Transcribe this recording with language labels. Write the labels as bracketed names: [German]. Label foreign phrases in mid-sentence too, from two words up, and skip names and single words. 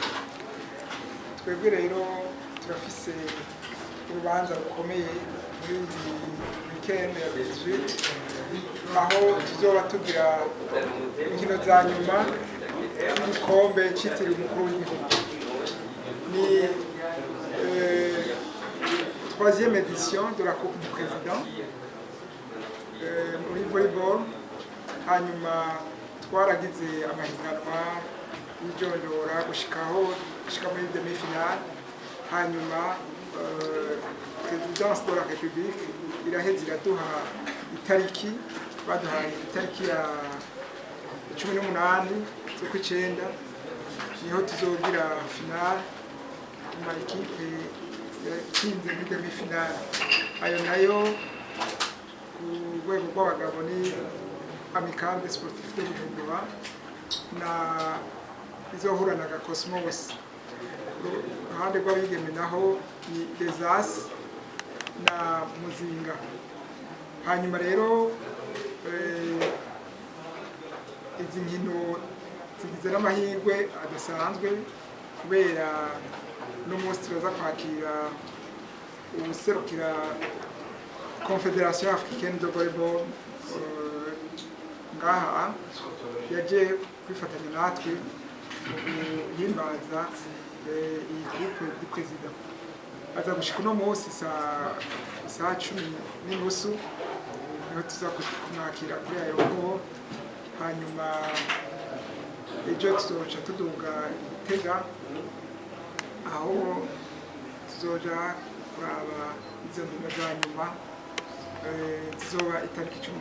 [Rundi] Twebwe rero turafise urubanza rukomeye muri iyi weekend ya 18 aho tuzoba tugira inkino za nyuma y'igikombe cyitiriwe umukuru w'igihugu. [French] Ni troisième édition de la Coupe du Président muri volleyball. [Rundi] Hanyuma twaragize amahiganwa y'ijondora gushika muri demi-finale. Hanyuma Présidence de la République iraheze iraduha itariki, baduhaye itariki ya 18 z'ukwicenda, niho tuzogira finale ama ekipe yatsinze muri demi-finale. Ayo nayo ku rwego rw'abagabo ni Amicale des Sportifs de Bujumbura na izohura na Cosmos. Ruhande rw'abigeme naho ni Desas na Muzinga. Hanyuma rero izi nkino zigize n'amahirwe adasanzwe kubera n'umunsi turaza kwakira userukira Confédération Africaine de Volleyball ngaha yaje kwifatanya natwe guhimbaza iyi coupe du président. Aza gushika uno munsi saa 10:30 niho tuza kumwakira kuri aeroport. Hanyuma ejo tuzoca tuduga Gitega aho tuzoja kuraba izo nkino za nyuma zizoba itariki 10.